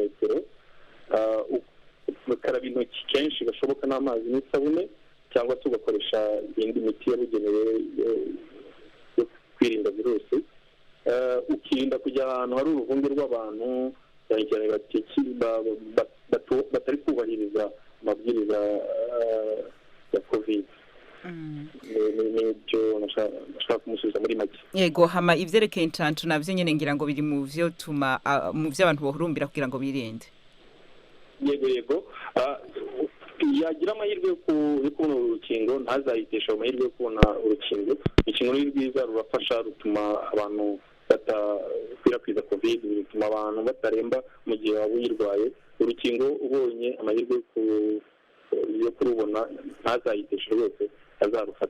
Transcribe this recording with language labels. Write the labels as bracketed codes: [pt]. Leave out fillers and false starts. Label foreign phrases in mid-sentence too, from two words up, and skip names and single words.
[rw] metero ukaraba intoki kenshi gashoboka n'amazi n'isabune cyangwa se ugakoresha indi miti yabugenewe yo kwirinda virusi ukirinda kujya ahantu hari uruvunge rw'abantu cyane cyane batari kubahiriza amabwiriza ya covid n'ibyo nashaka kumusubiza muri make [rn] Yego hama ivyerekeye incancu navyo nyene ngira ngo biri mu vyo tuma mu vyo abantu bohurumbira kugira ngo birinde [rw] yego yagira amahirwe yo kubona urukingo ntazayitesha amahirwe yo kubona urukingo ikintu ni rwiza rurafasha rutuma abantu batakwirakwiza covid rutuma abantu bataremba mu gihe waba uyirwaye urukingo ubonye amahirwe yo kurubona ntazayitesha rwose azarufata